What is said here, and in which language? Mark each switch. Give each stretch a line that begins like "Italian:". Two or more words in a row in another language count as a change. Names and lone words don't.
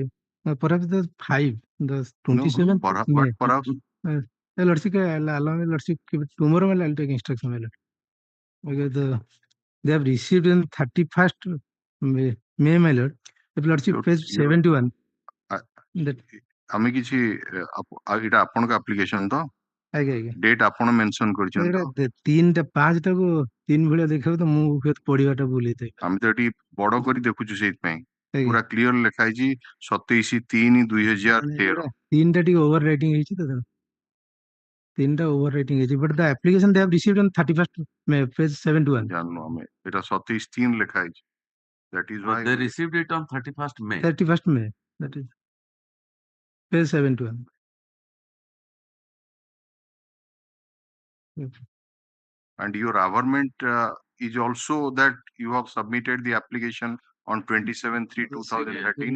English: Perhaps the 5, the 27th Perhaps, May. what perhaps? Lordship, allow me, lordship, tomorrow I'll take instruction, my lord. Because they have received in 31st May, my lord. If lordship page 71. That
Odia: আমি କିଛି ଏଇଟା ଆପଣଙ୍କ ଆପ୍ଲିକେସନ ତ ଆଜ୍ଞା ଆଜ୍ଞା ଡେଟ୍ ଆପଣ ମେନସନ କରିଛନ୍ତି ତ 3ଟା 5ଟାକୁ 3 ଭଳିଆ ଦେଖିବାକୁ ତ ମୁଁ ହୁଏତ ପଢିବାଟା ଭୁଲ ହେଇଥାଏ ଆମେ ତ ଏଠି ବଡ କରି ଦେଖୁଛୁ ସେଇଥିପାଇଁ ଆଜ୍ଞା ପୁରା କ୍ଲିୟର ଲେଖା ହେଇଛି 27/3/2013 3ଟା ଟିକେ
English: over writing
Odia: ହେଇଛି ତ 3ଟା
English: over writing ହେଇଛି but the application they have received on 31st May page 71
Odia: ଜାଣିନୁ ଆମେ ଏଟା 27/3 ଲେଖା ହେଇଛି
English: that is why They received it on 31st May. 31st May, that is page 71. and your averment is also that you have submitted the application on 27/3/2013.